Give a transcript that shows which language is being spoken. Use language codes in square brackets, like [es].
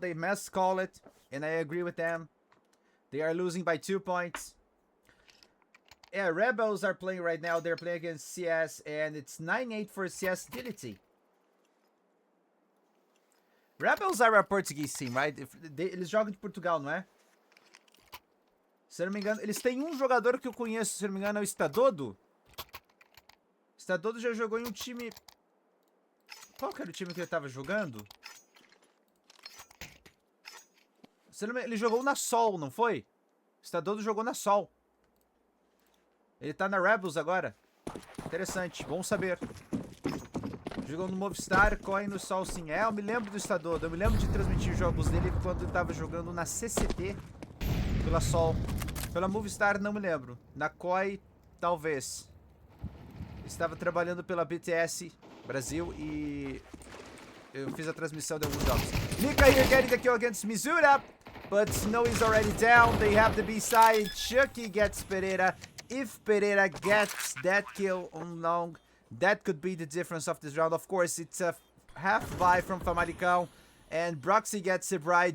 [en] They must call it. And I agree with them. They are losing by 2 points. Yeah, Rebels are playing right now. They're playing against CS. And it's 9-8 for CS Dility. Rebels are a Portuguese team, right? [pt] Eles jogam de Portugal, não é? Se eu não me engano, eles têm um jogador que eu conheço, se eu não me engano, é o Stadodo. Stadodo já jogou em um time... Qual que era o time que ele tava jogando? Ele jogou na Sol, não foi? O Stadodo jogou na Sol. Ele tá na Rebels agora. Interessante, bom saber. Jogou no Movistar, corre no Sol sim. É, eu me lembro do Estador, eu me lembro de transmitir jogos dele quando ele tava jogando na CCT pela Sol. Pela Movistar não me lembro. Na COI, talvez. Estava trabalhando pela BTS Brasil e eu fiz a transmissão de alguns jogos. [en] Mika here getting the kill against Mizura, but Snow is already down. They have the B-side. Chucky gets Pereira. If Pereira gets that kill on long, that could be the difference of this round. Of course, it's a half buy from FAMALICÃO. And Broxy gets it right.